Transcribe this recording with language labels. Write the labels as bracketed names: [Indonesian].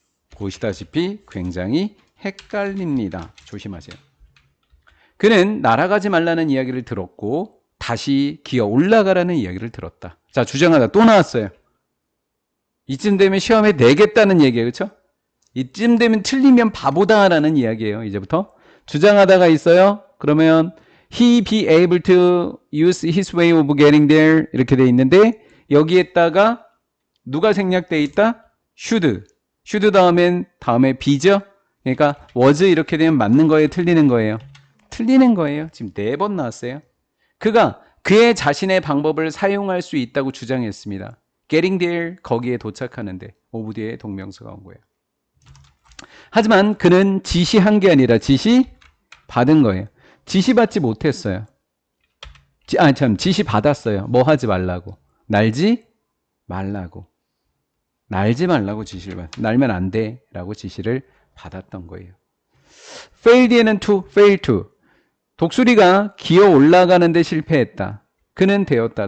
[Korean] 보시다시피 굉장히 헷갈립니다. 조심하세요. 그는 날아가지 말라는 이야기를 들었고 다시 기어 올라가라는 이야기를 들었다. 자, 주장하다 또 나왔어요. 이쯤 되면 시험에 내겠다는 얘기예요. 그렇죠? 이쯤 되면 틀리면 바보다라는 이야기예요. 이제부터. 주장하다가 있어요. [English] 그러면 he be able to use his way of getting there [Korean] 이렇게 돼 있는데 여기에다가 누가 생략돼 있다? should 다음에 be죠. 그러니까 was 이렇게 되면 맞는 거예요, 틀리는 거예요? 틀리는 거예요. 지금 4번 나왔어요. 그가 그의 자신의 방법을 사용할 수 있다고 주장했습니다. getting there, 거기에 도착하는데 of 뒤에 동명사가 온 거예요. 하지만 그는 지시한 게 아니라 지시받은 거예요. 지시받지 못했어요. 지시받았어요. 뭐 하지 말라고? 날지 말라고. 지시를 날면 안 돼 라고 지시를 받았던 거예요. fail 뒤에는 fail to. 독수리가 기어 올라가는데 실패했다. 그는 되었다.